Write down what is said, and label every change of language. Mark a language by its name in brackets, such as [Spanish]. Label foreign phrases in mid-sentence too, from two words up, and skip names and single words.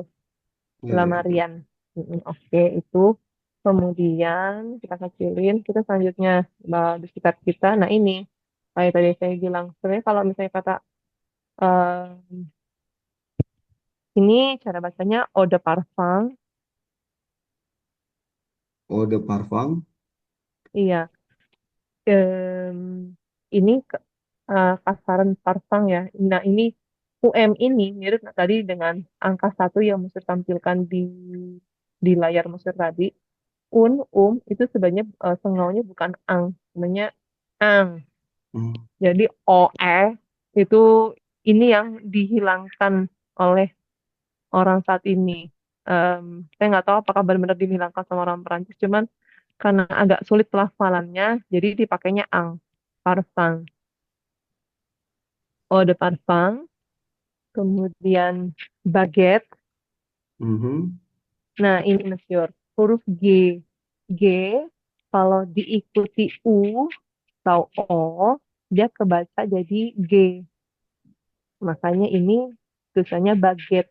[Indonesian] Ya, ya, ya. Lamarian. Oke, itu. Kemudian kita kecilin. Kita selanjutnya di sekitar kita. Nah, ini. Kayak tadi saya bilang. Sebenarnya kalau misalnya kata eh, ini cara bacanya [French] eau de parfum. Eau de parfum. [Indonesian] Iya. Em, ini kasaran parfum ya. Nah, ini UM ini mirip tadi dengan angka satu yang Musir tampilkan di layar Musir tadi. Itu sebenarnya sengaunya bukan ang, sebenarnya ang. Hmm. Jadi itu ini yang dihilangkan oleh orang saat ini. Saya nggak tahu apakah benar-benar dihilangkan sama orang Perancis, cuman karena agak sulit pelafalannya, jadi dipakainya ang, parfum, [French] eau de parfum, [Indonesian] kemudian baguette. Mhm. Nah, ini Monsieur, huruf G. G, kalau diikuti U atau O, dia kebaca jadi G. Makanya ini tulisannya baguette.